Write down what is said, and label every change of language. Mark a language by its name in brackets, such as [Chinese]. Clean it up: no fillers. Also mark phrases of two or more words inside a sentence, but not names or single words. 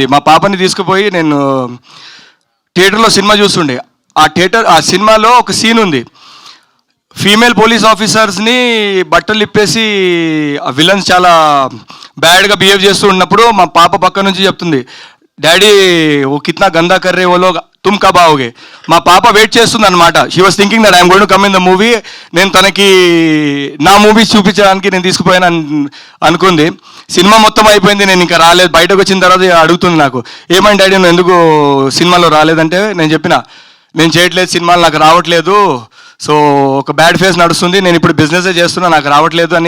[Telugu] మా పాపని తీసుకుపోయి నేను థియేటర్లో సినిమా చూస్తుండే. ఆ సినిమాలో ఒక సీన్ ఉంది, [English] female police [Telugu] ఆఫీసర్స్ని బట్టలు ఇప్పేసి ఆ విలన్స్ చాలా బ్యాడ్గా బిహేవ్ చేస్తూ ఉన్నప్పుడు మా పాప పక్క నుంచి చెప్తుంది, డాడీ [Hindi] वो कितना गंदा कर रहे वो लोग तुम कब आओगे. [Telugu] మా పాప వెయిట్ చేస్తుంది అనమాట. [English] She was thinking that I'm going to come in the movie. [Telugu] నేను తనకి నా మూవీస్ చూపించడానికి నేను తీసుకుపోయాను అనుకుంది. సినిమా మొత్తం అయిపోయింది, నేను ఇంకా రాలేదు. బయటకు వచ్చిన తర్వాత అడుగుతుంది నాకు, ఏమైంది డాడీ నువ్వు ఎందుకు సినిమాలో రాలేదంటే నేను చెప్పిన, నేను చేయట్లేదు, సినిమాలు నాకు రావట్లేదు, సో ఒక బ్యాడ్ ఫేస్ నడుస్తుంది, నేను ఇప్పుడు బిజినెసే చేస్తున్నా, నాకు రావట్లేదు అని.